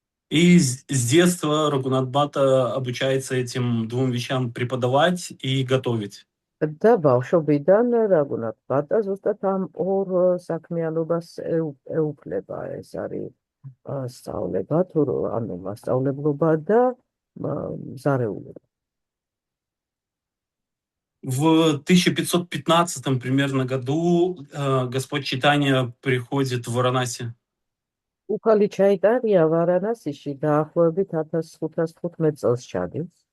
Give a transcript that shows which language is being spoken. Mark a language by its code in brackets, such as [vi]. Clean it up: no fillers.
[ru] И с детства Рагунат Бхата обучается этим двум вещам – преподавать и готовить. [ka] და ბავშვობიდან რა გქონდა ბატა ზუსტად ამ ორ საქმიანობას ეუფლება ეს არის სწავლება თუ ანუ მასწავლებლობა და ზარეულობა. [ru] В 1515 примерно году Господь Чайтанья приходит в Варанаси. [ka] უფალი ჩაიტარია ვარანასიში დაახლოებით 1515 წელს ჩადის.